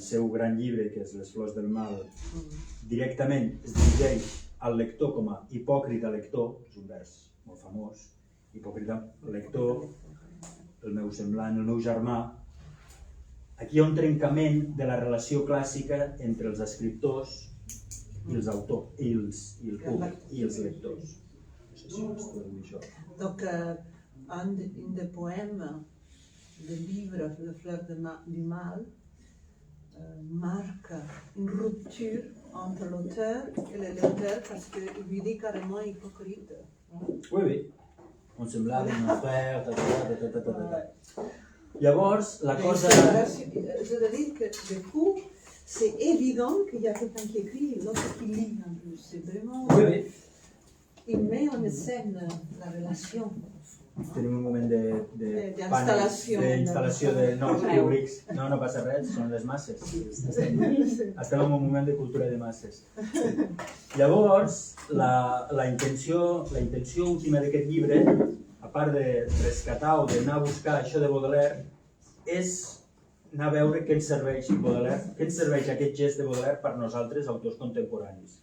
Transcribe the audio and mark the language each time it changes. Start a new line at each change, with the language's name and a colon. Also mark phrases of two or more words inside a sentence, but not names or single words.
Catalan: seu gran llibre, que és Les flors del mal, directament es dirigeix al lector com a hipòcrita lector, és un vers molt famós, hipòcrita lector, el meu semblant, el meu germà, aquí hi ha un trencament de la relació clàssica entre els escriptors i els autors, i el públic, i els lectors. No sé si ho es traduir això.
French: Donc, un des poèmes du livre Le Fleur du Mal marque une rupture entre l'auteur et le lecteur parce qu'il lui dit carrément hypocrite. Oui, oui.
Catalan: On semblava
French: un frère,
Catalan: Llavors, la cosa...
French: Je veux dire que du coup, c'est évident qu'il y a quelqu'un qui écrit et l'autre qui lit en plus. C'est vraiment... Oui, oui. Il met en scène la relation.
Catalan: Tenim un moment d'instal·lació de nous públics. No, no passa res, són les masses. Estem en un moment de cultura de masses. Llavors, la intenció última d'aquest llibre, a part de rescatar o d'anar a buscar això de Baudelaire, és anar a veure què ens serveix Baudelaire, què ens serveix aquest gest de Baudelaire per nosaltres, autors contemporanis.